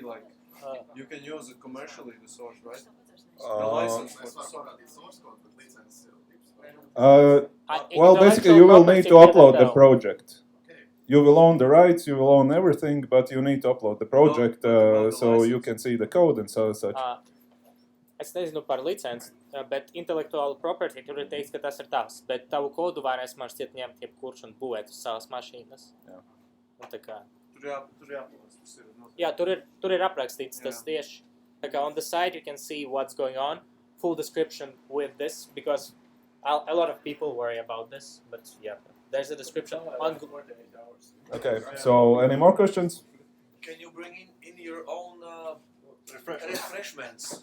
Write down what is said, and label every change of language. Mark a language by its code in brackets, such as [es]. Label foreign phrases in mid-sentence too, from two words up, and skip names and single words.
[en] Like you can use it commercially. The source, right? The license for the source. Well, basically, you will need to upload the Intellectual project. You will own the rights, you will own everything, but you need to upload the project so you can see the code and so such. [lv] Es nezinu par licenci, bet intelektuālu property tur ir teikts, ka tas ir tavs, bet tavu kodu varēs man šķiet ņemt jebkurš un būvēt uz savas mašīnas. Jā. Un tā kā... Tur jāpalīdz, tas ir. Jā, tur ir aprakstīts tas tieši. Tā kā [en] on the side you can see what's going on, full description with this, because a lot of people worry about this, but yeah, there's a description on Google. Okay, so any more questions? Can you bring in your own refreshments?